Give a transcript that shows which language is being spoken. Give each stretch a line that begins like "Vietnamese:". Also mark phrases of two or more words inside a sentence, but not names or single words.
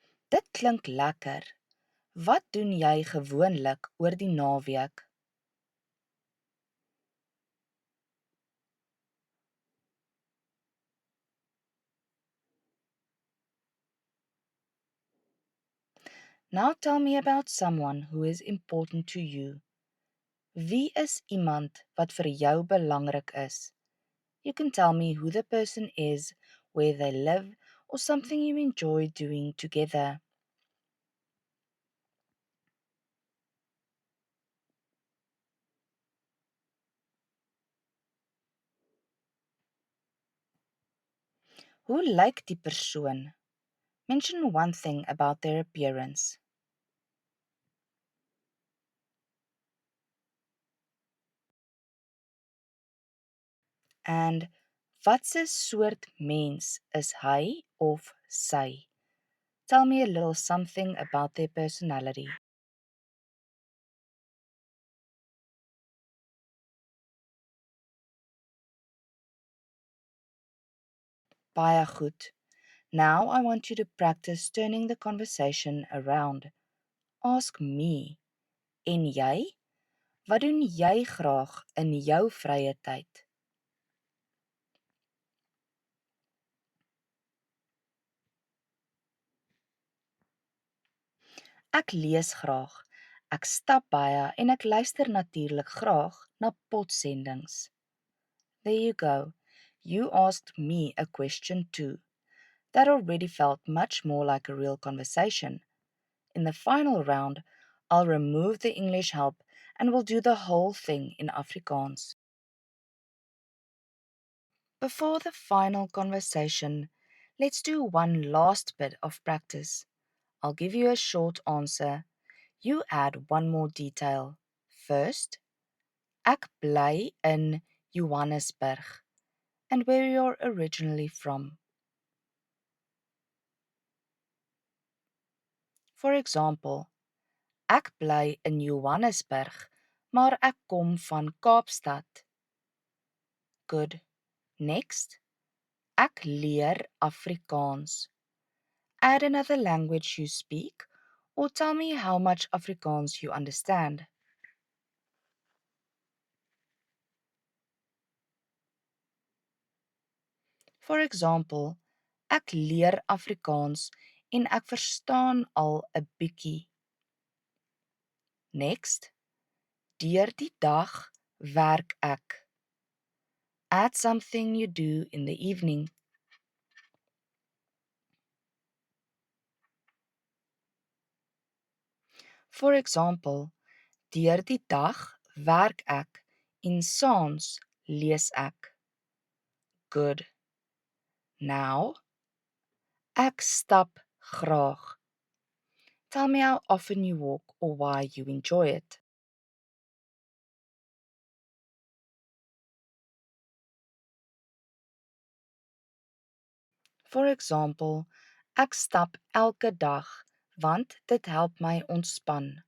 Afrikaans: Dit klink lekker. Wat doen jy gewoonlik oor die naweek?
English: Now tell me about someone who is important to you.
Afrikaans: Wie is iemand wat vir jou belangrik is?
English: You can tell me who the person is, where they live, or something you enjoy doing together.
Afrikaans: Hoe lyk die persoon?
English: Mention one thing about their appearance.
Afrikaans: And watse soort mens is hy of sy?
English: Tell me a little something about their personality.
Afrikaans: Baie goed.
English: Now I want you to practice turning the conversation around. Ask me.
Afrikaans: En jy? Wat doen jy graag in jou vrye tyd? Ek lees graag. Ek stap baie en ek luister natuurlik graag na potsendings.
English: There you go. You asked me a question too. That already felt much more like a real conversation. In the final round, I'll remove the English help and we'll do the whole thing in Afrikaans. Before the final conversation, let's do one last bit of practice. I'll give you a short answer. You add one more detail. First,
Afrikaans: ek bly in Johannesburg,
English: and where you're originally from. For example,
Afrikaans: ek bly in Johannesburg, maar ek kom van Kaapstad.
English: Good. Next,
Afrikaans: ek leer Afrikaans.
English: Add another language you speak, or tell me how much Afrikaans you understand. For example,
Afrikaans: ek leer Afrikaans en ek verstaan al 'n bietjie. Next, deur die dag werk ek.
English: Add something you do in the evening. For example,
Afrikaans: deur die dag werk ek en saans lees ek.
English: Good. Now,
Afrikaans: ek stap graag.
English: Tell me how often you walk or why you enjoy it. For example,
Afrikaans: ek stap elke dag want dit help my ontspan.